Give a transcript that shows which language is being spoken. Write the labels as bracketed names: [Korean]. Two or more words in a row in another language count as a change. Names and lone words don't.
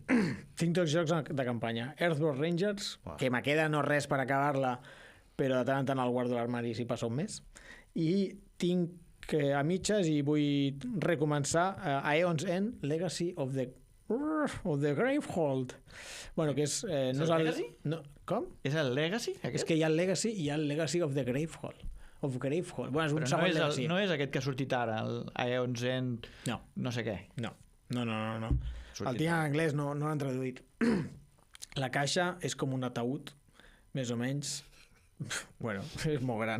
[Catalan] Tinc tots jocs de campanya. Earthbound Rangers, que me queda no res per acabar-la, però de tant en tant el guardo a l'armari si passa un mes. I tinc a mitges i vull recomençar Aeon's End, Legacy of the Gravehold. Bueno, que és... És el Legacy? No, com? És el Legacy, aquest? És que hi ha el Legacy i hi ha el Legacy of the Gravehold. Bueno, és un Però segon Legacy. no és aquest que ha sortit ara, el Aeon's End, no sé què. No. El tinc en anglès, no l'han traduït. La caixa és com un ataúd, més o menys. Bueno, és molt gran.